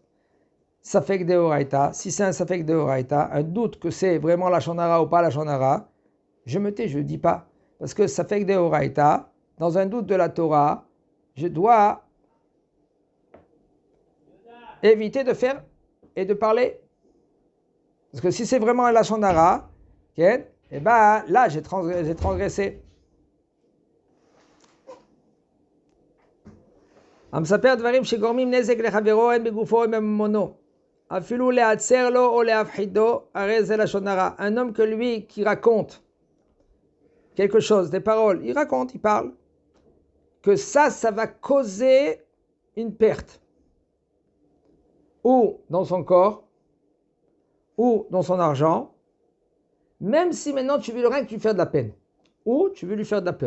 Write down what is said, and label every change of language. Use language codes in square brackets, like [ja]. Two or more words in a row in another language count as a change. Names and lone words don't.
[he] ספק דאורייתא, [fr] si c'est un [he] ספק דאורייתא, [fr] un doute que c'est vraiment la [he] לשון הרע [fr] ou pas la [he] לשון הרע, [fr] je me tais, je ne dis pas, parce que [he] ספק דאורייתא, [fr] dans un doute de la Torah, je dois éviter de faire et de parler. Parce que si c'est vraiment la [he] לשון הרע, [fr] eh ben là j'ai transgressé. [he] המספר דברים שגורמים נזק לחברו הן בגופו הן בממונו. אפילו להצר לו או להפחידו, הרי זה לשון הרע. [fr] Un homme que lui qui raconte quelque chose, des paroles, il raconte, il parle, que ça va causer une perte. Ou dans son corps, ou dans son argent, même si maintenant tu veux rien que tu fais de la peine, ou tu veux lui faire de la peur.